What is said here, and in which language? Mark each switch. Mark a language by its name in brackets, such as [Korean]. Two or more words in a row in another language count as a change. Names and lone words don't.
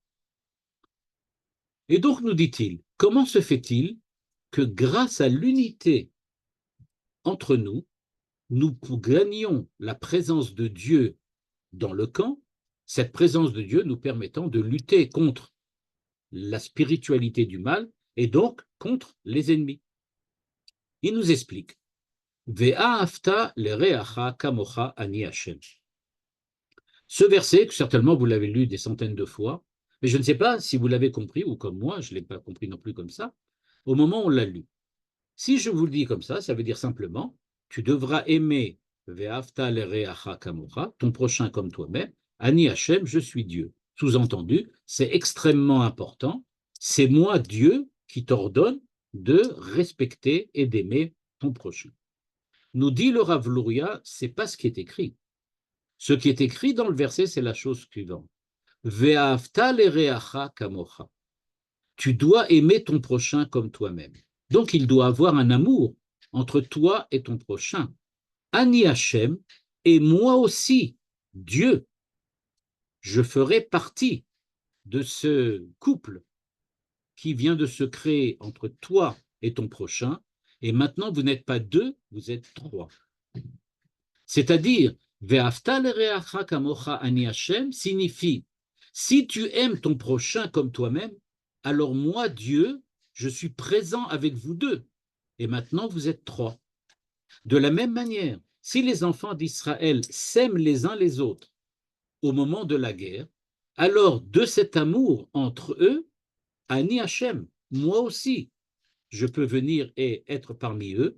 [French] Et donc, nous dit-il, comment se fait-il que grâce à l'unité entre nous, nous gagnions la présence de Dieu dans le camp, cette présence de Dieu nous permettant de lutter contre la spiritualité du mal et donc contre les ennemis. Il nous explique, [Hebrew] ואהבת לרעך כמוך אני השם. [French] Ce verset, que certainement vous l'avez lu des centaines de fois, mais je ne sais pas si vous l'avez compris, ou comme moi, je ne l'ai pas compris non plus comme ça, au moment où on l'a lu. Si je vous le dis comme ça veut dire simplement, tu devras aimer [Hebrew] ואהבת לרעך כמוך, [French] ton prochain comme toi-même, [Hebrew] אני השם, [French] je suis Dieu. Sous-entendu, c'est extrêmement important, c'est moi Dieu qui t'ordonne de respecter et d'aimer ton prochain. Nous dit le Rav Luria, c'est pas ce qui est écrit. Ce qui est écrit dans le verset, c'est la chose suivante. [Hebrew] ואהבת לרעך כמוך. [French] Tu dois aimer ton prochain comme toi-même. Donc, il doit avoir un amour entre toi et ton prochain. [Hebrew] אני השם, [French] et moi aussi, Dieu, je ferai partie de ce couple qui vient de se créer entre toi et ton prochain. Et maintenant, vous n'êtes pas deux, vous êtes trois. C'est-à-dire, [Hebrew] ואהבת לרעך כמוך אני השם [French] signifie, si tu aimes ton prochain comme toi-même, alors moi, Dieu, je suis présent avec vous deux. Et maintenant, vous êtes trois. De la même manière, si les enfants d'Israël s'aiment les uns les autres au moment de la guerre, alors de cet amour entre eux, [Hebrew] אני השם, [French] moi aussi, je peux venir et être parmi eux.